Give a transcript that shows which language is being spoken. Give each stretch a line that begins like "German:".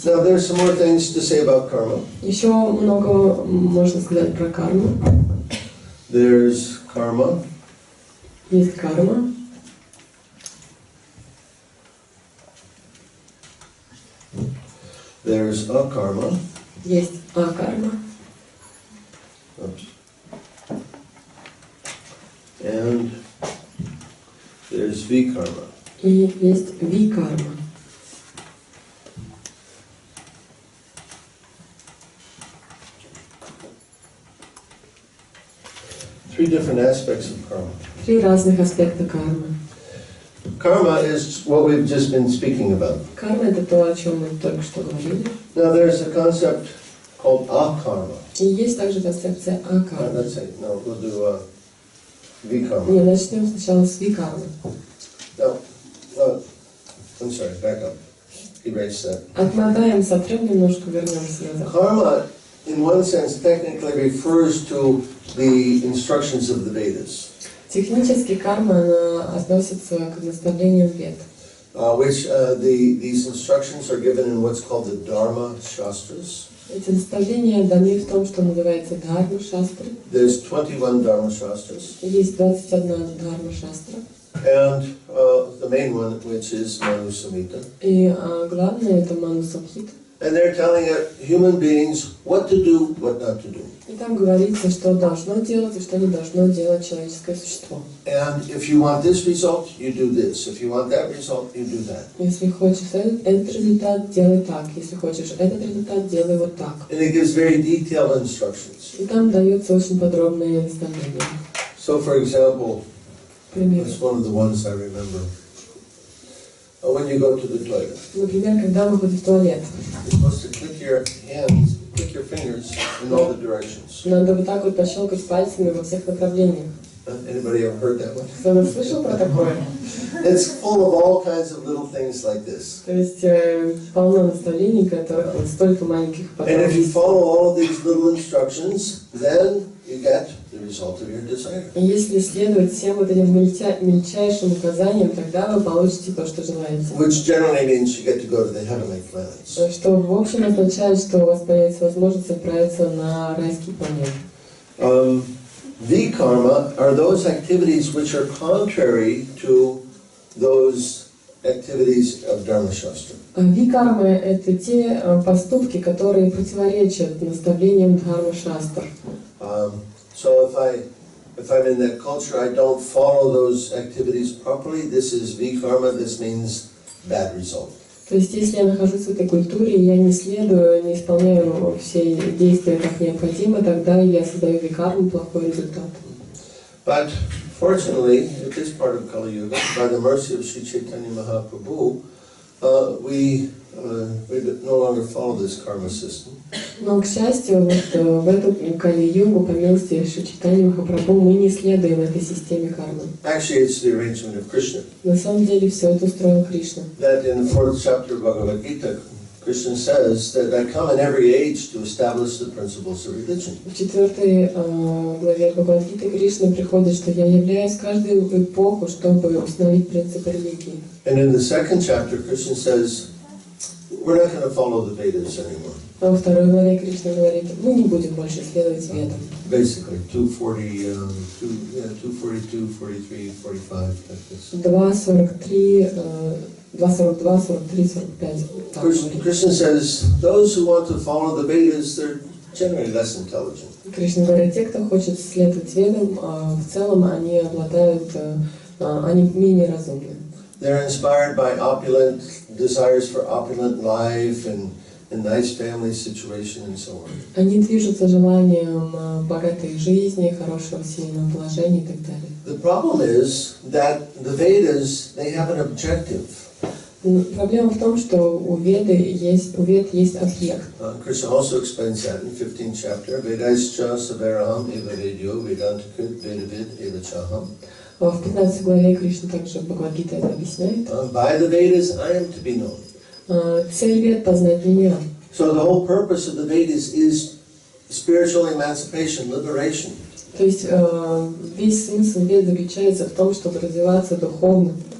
English: Now there's some more things to say about karma.
Russian: Еще много можно сказать про карму.
English: There's karma.
Russian: Есть карма.
English: There's akarma.
Russian: Есть акарма.
English: And there's vikarma.
Russian: И есть викарма.
English: Three different aspects of karma.
Russian: Три разных аспекта кармы.
English: Karma is what we've just been speaking about.
Russian: Карма — это то, о чем мы только что говорили.
English: Now there's a concept called akarma.
Russian: И есть также концепция акармы.
English: Let's say, no, we'll do vikarma.
Russian: Не, начнем сначала с викармы.
English: Now, I'm sorry, back up. Erase that.
Russian: Отмотаем, сотрем немножко, вернемся назад.
English: Karma, in one sense, technically refers to the instructions of the Vedas,
Russian: Технически карма она относится к наставлениям вед.
English: These instructions are given in what's called the Dharma Shastras.
Russian: Эти наставления даны в том, что называется Дхарма Шастры.
English: There's 21 Dharma Shastras.
Russian: Есть 21 Дхарма Шастра.
English: And the main one, which is Manu Samhita.
Russian: И главное это Ману Самхита.
English: And they're telling human beings what to do, what not to do.
Russian: И там говорится, что должно делать и что не должно делать человеческое существо.
English: And if you want this result, you do this. If you want that result, you do that.
Russian: Если хочешь этот результат, делай так. Если хочешь этот результат, делай вот так.
English: And it gives very detailed instructions.
Russian: И там дается очень подробные наставления.
English: So, for example,
Russian: Пример.
English: it's one of the ones I remember. When you go to the toilet,
Russian: Например, когда вы ходите в туалет,
English: you're supposed to click your hands, click your fingers in all the directions.
Russian: надо вот так вот пощелкать пальцами во всех направлениях.
English: Anybody ever heard that one?
Russian: Кто-то слышал про такое?
English: It's full of all kinds of little things like this.
Russian: То есть полно наставлений, которых вот столько маленьких
English: And if you
Russian: подробностей.
English: follow all of these little instructions, then you get the result of your desire.
Russian: И если следовать всем вот этим мельчайшим указаниям, тогда вы получите то, что желаете.
English: Which generally means you get to go to the heavenly planets.
Russian: Что в общем означает, что у вас появится возможность отправиться на райский планет.
English: Vikarma are those activities which are contrary to those activities of Dharma Shastra.
Russian: Викармы — это те поступки, которые противоречат наставлениям Дхарма Шастр.
English: So if I'm in that culture, I don't follow those activities properly, this is Vikarma, this means bad result.
Russian: То есть, если я нахожусь в этой культуре, и я не следую, не исполняю все действия как необходимо, тогда я создаю викарму, плохой результат.
English: But fortunately, at this part of Kali Yuga, by the mercy of Sri Chaitanya Mahaprabhu, we no longer follow this karma system.
Russian: Но, к счастью, вот в эту Кали-югу, по милости Шри Чайтаньи Махапрабху, мы не следуем этой системе кармы.
English: Actually, it's the arrangement of Krishna.
Russian: На самом деле, все это устроил Кришна.
English: That in the 4th chapter of Bhagavad Gita, Krishna says that I come in every age to establish the principles of religion.
Russian: В 4 главе Бхагавад-гиты Кришна приходит, что я являюсь в каждую эпоху, чтобы установить принципы религии.
English: And in the 2nd chapter, Krishna says, we're not going to follow the Vedas anymore.
Russian: А во 2 главе Кришна говорит, мы не будем больше следовать ведам.
English: Basically, 242, 43, 45, like this.
Russian: 2.43, 2.42, 43, 45.
English: Krishna says, those who want to follow the Vedas, they're generally less intelligent.
Russian: Кришна говорит, те, кто хочет следовать ведам, в целом они обладают, они менее разумны.
English: They're inspired by opulent desires for opulent life and nice family situation and so on.
Russian: Они движутся желанием богатой жизни, хорошего семейного положения и так далее.
English: The problem is that the Vedas, they have an objective.
Russian: Проблема в том, что у вед есть объект.
English: Krishna also explains that in 15th chapter.
Sanskrit: Vedaischa savaraham eva vedyo vedantakrit vedavid eva chaham.
Russian: В 15 главе Кришна также Бхагавад-гита это объясняет.
English: By the Vedas I am to be known.
Russian: Цель вед — познать меня.
English: So the whole purpose of the Vedas is spiritual emancipation, liberation.
Russian: То есть весь смысл вед заключается в том, чтобы развиваться духовно.